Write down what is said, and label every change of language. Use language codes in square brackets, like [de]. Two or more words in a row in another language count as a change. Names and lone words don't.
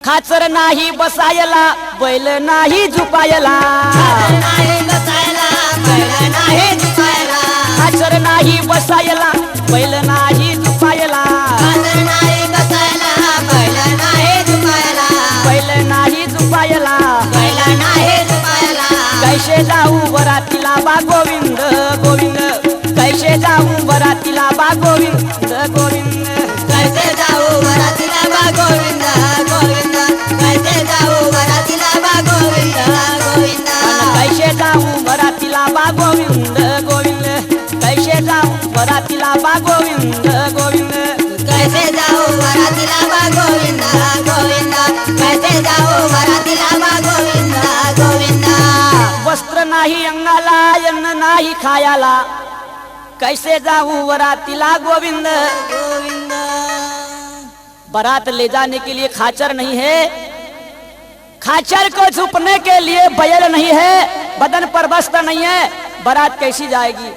[mr] खाचर नाही बसायला बैल नाही झुपायला, खाचर नाही बसायला बैल नाही झुपायला, बैल नाही झुपायला, कैसे जाऊ बरातीला बा गोविंद गोविंद, कैसे जाऊ बरातीला बा गोविंद गोविंद, कैसे जाऊ बरातीला बा गोविंद गोविंद, कैसे जाऊ बरातीला बा गोविंद गोविंद, कैसे जाऊ बरातीला बा गोविंद गोविंद, कैसे जाऊ बरातीला बा गोविंद गोविंद, कैसे जाऊ बरातीला बा गोविंद गोविंद, कैसे जाऊ बरातीला बा गोविंद गोविंद। वस्त्र नाही अंगाला अन्न नाही खायाला, कैसे जाऊं बरातीला गोविंद गोविंद। [hi] बारात ले जाने के लिए खाचर नहीं है, खाचर को छुपने के लिए बैल नहीं है, बदन पर वस्त्र नहीं है, बारात कैसी जाएगी।